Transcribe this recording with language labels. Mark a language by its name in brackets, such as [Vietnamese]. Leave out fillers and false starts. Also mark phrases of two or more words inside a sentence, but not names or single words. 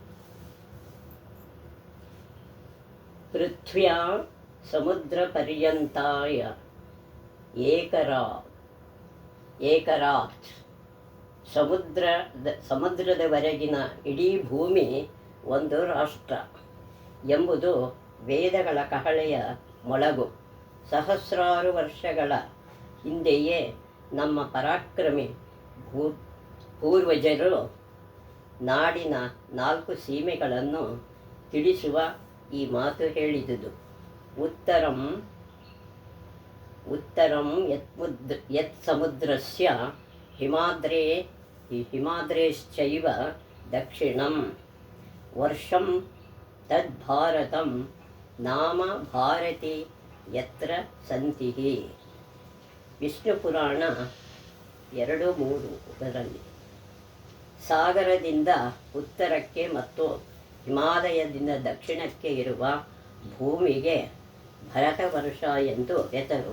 [Sanskrit] ಪೃಥ್ವ್ಯಾ ಸಮುದ್ರ ಪರ್ಯಂತಾಯ ಏಕರಾತ್ [Kannada] ಸಮುದ್ರದವರೆಗಿನ ಇಡೀ ಭೂಮಿ ಒಂದು ರಾಷ್ಟ್ರ ಎಂಬುದು ವೇದಗಳ ಕಹಳೆಯ ಮೊಳಗು. ಸಹಸ್ರಾರು ವರ್ಷಗಳ ಹಿಂದೆಯೇ ನಮ್ಮ ಪರಾಕ್ರಮಿ ಪೂರ್ವಜರು ನಾಡಿನ 4 ಸೀಮೆಗಳನ್ನು ತಿಳಿಸುವ ಈ ಮಾತು ಹೇಳಿದುದು. [Sanskrit] ಉತ್ತರಂ ಯತ್ ಸಮುದ್ರಸ್ಯ ಹಿಮಾದ್ರೇಶ್ಚೈವ ದಕ್ಷಿಣಂ ವರ್ಷಂ ತದ್ಭಾರತಂ ನಾಮ ಭಾರತಿ ಯತ್ರ ಸಂತಿಃ. [Kannada] ವಿಷ್ಣು ಪುರಾಣ 2:3 ಸಾಗರದಿಂದ ಉತ್ತರಕ್ಕೆ ಮತ್ತು ಹಿಮಾಲಯದಿಂದ ದಕ್ಷಿಣಕ್ಕೆ ಇರುವ ಭೂಮಿಗೆ ಭರತವರ್ಷ ಎಂದು ಹೆಸರು.